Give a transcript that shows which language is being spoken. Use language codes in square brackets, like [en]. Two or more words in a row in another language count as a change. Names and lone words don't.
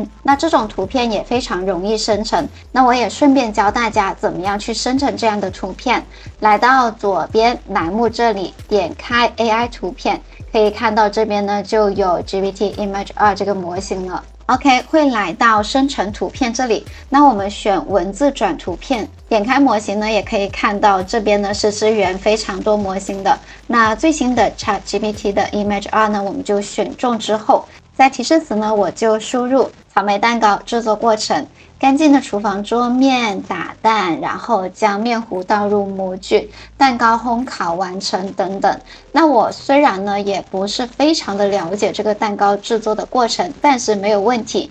[zh] 那這種圖片也非常容易生成。那我也順便教大家怎麼樣去生成這樣的圖片。來到左邊欄目這裡，點開 AI 圖片，可以看到這邊呢就有 GPT Image 2這個模型了。OK， 會來到生成圖片這裡，那我們選文字轉圖片，點開模型呢，也可以看到這邊呢是支援非常多模型的。那最新的 ChatGPT 的 Image 2 呢，我們就選中之後，在提示詞呢，我就輸入草莓蛋糕製作過程。乾淨的廚房桌面，打蛋，然後將麵糊倒入模具，蛋糕烘烤完成等等。那我雖然呢也不是非常的了解這個蛋糕製作的過程，但是沒有問題。